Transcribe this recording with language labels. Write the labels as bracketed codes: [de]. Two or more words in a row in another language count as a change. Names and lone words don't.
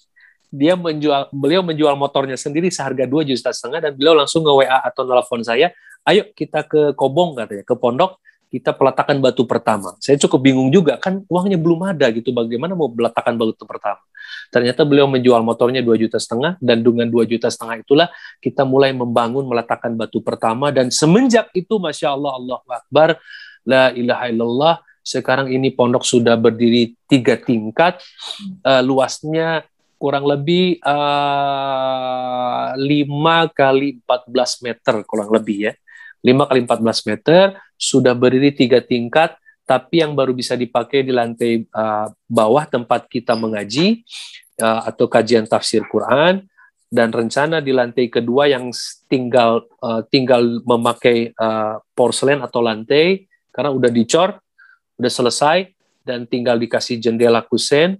[id] Beliau menjual motornya sendiri seharga 2,5 juta, dan beliau langsung nge-WA atau nelpon saya, ayo kita ke Kobong katanya, ke pondok, kita peletakan batu pertama. Saya cukup bingung juga, kan uangnya belum ada gitu, bagaimana mau peletakan batu pertama. Ternyata beliau menjual motornya 2,5 juta, dan dengan 2,5 juta itulah kita mulai membangun, meletakkan batu pertama, dan semenjak itu [ar] ما شاء الله, الله أكبر، لا إله إلا الله, [id] sekarang ini pondok sudah berdiri 3 tingkat, luasnya kurang lebih 5 kali 14 meter kurang lebih ya. 5 kali 14 meter, sudah berdiri 3 tingkat, tapi yang baru bisa dipakai di lantai bawah tempat kita mengaji atau kajian tafsir Quran, dan rencana di lantai kedua yang tinggal memakai porselen atau lantai, karena udah dicor, udah selesai, dan tinggal dikasih jendela kusen.